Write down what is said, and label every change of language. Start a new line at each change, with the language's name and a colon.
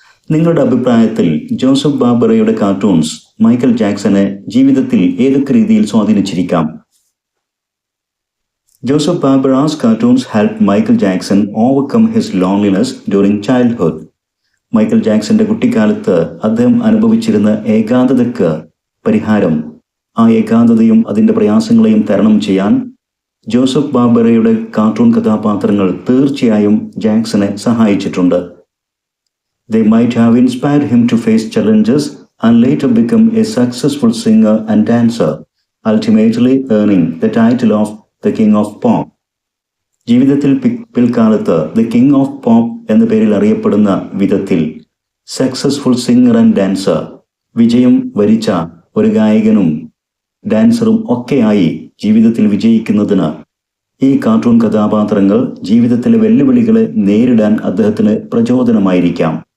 Malayalam: നിങ്ങളുടെ അഭിപ്രായത്തിൽ Joseph ബാർബറയുടെ cartoons Michael ജാക്സനെ ജീവിതത്തിൽ ഏതൊക്കെ രീതിയിൽ സ്വാധീനിച്ചിരിക്കാം?
English: Joseph Barbera's cartoons helped Michael Jackson overcome his loneliness during childhood.
Malayalam: Michael ജാക്സന്റെ കുട്ടിക്കാലത്ത് അദ്ദേഹം അനുഭവിച്ചിരുന്ന ഏകാന്തതയ്ക്ക് പരിഹാരം, ആ ഏകാന്തതയും അതിൻ്റെ പ്രയാസങ്ങളെയും തരണം ചെയ്യാൻ ജോസഫ് ബാർബറയുടെ കാർട്ടൂൺ കഥാപാത്രങ്ങൾ തീർച്ചയായും ജാക്സനെ സഹായിച്ചിട്ടുണ്ട്.
English: They might have inspired him to face challenges and later become a successful singer and dancer, ultimately earning the title of the King of Pop.
Malayalam: ജീവിതത്തിൽ പിൽക്കാലത്ത് ദ കിങ് ഓഫ് പോപ്പ് എന്ന പേരിൽ അറിയപ്പെടുന്ന വിധത്തിൽ successful singer and dancer, വിജയം വരിച്ച ഒരു ഗായകനും ഡാൻസറും ഒക്കെയായി ജീവിതത്തിൽ വിജയിക്കുന്നതിന് ഈ കാർട്ടൂൺ കഥാപാത്രങ്ങൾ ജീവിതത്തിലെ വെല്ലുവിളികളെ നേരിടാൻ അദ്ദേഹത്തിന് പ്രചോദനമായിരിക്കാം.